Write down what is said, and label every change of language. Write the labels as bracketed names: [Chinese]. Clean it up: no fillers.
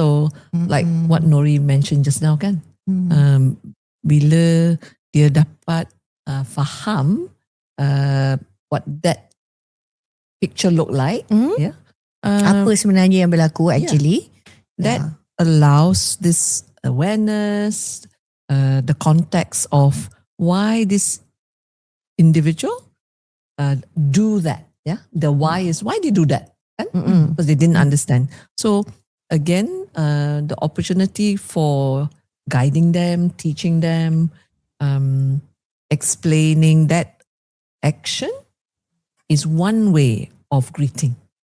[English] So, like what Nori mentioned just now kan, [Malay] bila dia dapat faham [English] what that picture look like, [Malay] Apa sebenarnya yang berlaku actually. [English] that allows this awareness, the context of why this individual do that. Yeah, the why is why they do that, kan? Because they didn't understand. So again, the opportunity for guiding them, teaching them, explaining that action is one way of greeting.